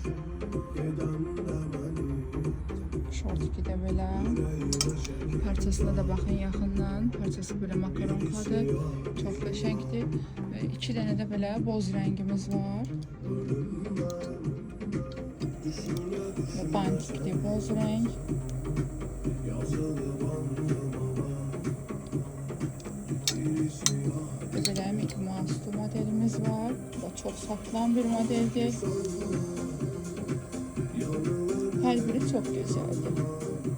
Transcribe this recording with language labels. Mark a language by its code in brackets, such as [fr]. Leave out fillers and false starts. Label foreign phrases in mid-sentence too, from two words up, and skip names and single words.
[az] Şortiki də belə. Parçasına da baxın yaxından. Parçası belə makaronkadır. Çox qəşəngdir. Və 2 dənə də belə boz rəngimiz var. [tr] Bantikli boz renk. Böyle Mickey Mouse'lu modelimiz var. Bu çok satılan bir modeldir. Her biri çok güzeldir.